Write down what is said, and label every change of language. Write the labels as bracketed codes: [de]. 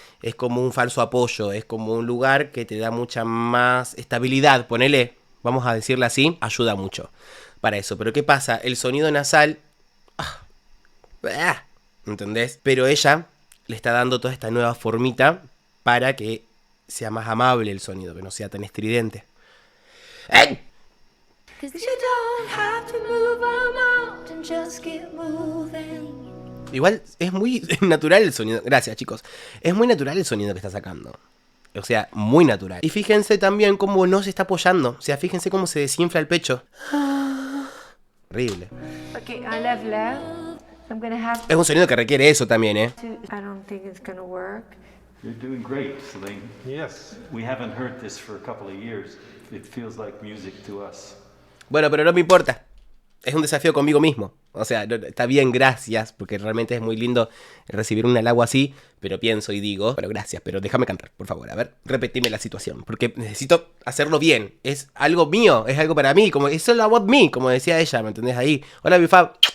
[es] Es como un falso apoyo, es como un lugar que te da mucha más estabilidad, ponele, vamos a decirle así, ayuda mucho para eso. Pero ¿qué pasa? El sonido nasal, ¿entendés? Pero ella le está dando toda esta nueva formita para que sea más amable el sonido, que no sea tan estridente. ¡Ey! [en] 'Cause you don't have to move a mountain, just get moving. [es] Igual es muy natural el sonido. Gracias, chicos. Es muy natural el sonido que está sacando. O sea, muy natural. Y fíjense también cómo no se está apoyando. O sea, fíjense cómo se desinfla el pecho. Horrible. [en] Okay, I left. I'm gonna have [es] Es un sonido que requiere eso también, ¿eh? [en] to. I don't think it's gonna work. You're doing great, Celine. Yes. We haven't heard this for a couple of years. It feels like music to us. [es] Bueno, pero no me importa. Es un desafío conmigo mismo. O sea, está bien, gracias, porque realmente es muy lindo recibir un halago así, pero pienso y digo, bueno, gracias, pero déjame cantar, por favor. A ver, repetime la situación, porque necesito hacerlo bien. Es algo mío, es algo para mí, como es [en] all about me, [es] como decía ella, ¿me entendés ahí? Hola, Bifab.